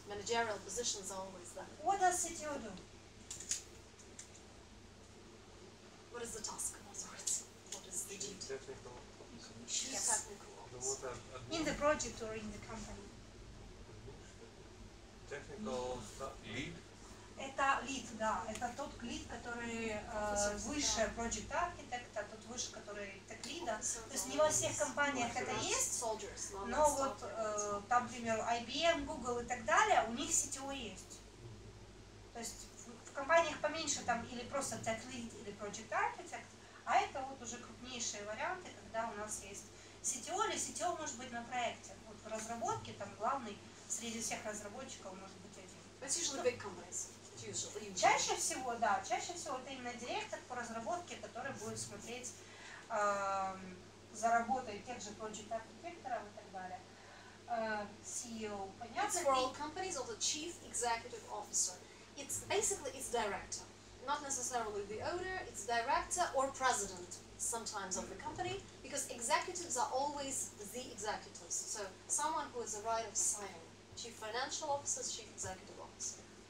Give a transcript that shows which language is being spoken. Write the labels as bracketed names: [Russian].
[English] Managerial positions are always that. What does CTO do? What is the task? What is the duty? Technical. Yes. Technical officer. In the project or in the company? Technical lead. [Russian] Это лид, да, это тот лид, который выше Project Architect, а тот выше, который тег лида. То есть не во всех компаниях это есть, но вот там, например, IBM, Google и так далее, у них CTO есть. То есть в компаниях поменьше там или просто тег лид или Project Architect, а это вот уже крупнейшие варианты, когда у нас есть CTO, или CTO может быть на проекте. Вот в разработке там главный среди всех разработчиков может быть один. [English] It's usually big companies. [Russian] Чаще всего, да, чаще всего это именно директор по разработке, который будет смотреть за работой тех же project архитекторов и так далее. CEO, понятно? [English] It's for all companies or the chief executive officer. It's basically it's director, not necessarily the owner. It's director or president sometimes of the company, because executives are always the executives. So someone who has the right of signing. Chief financial officer, chief executive officer.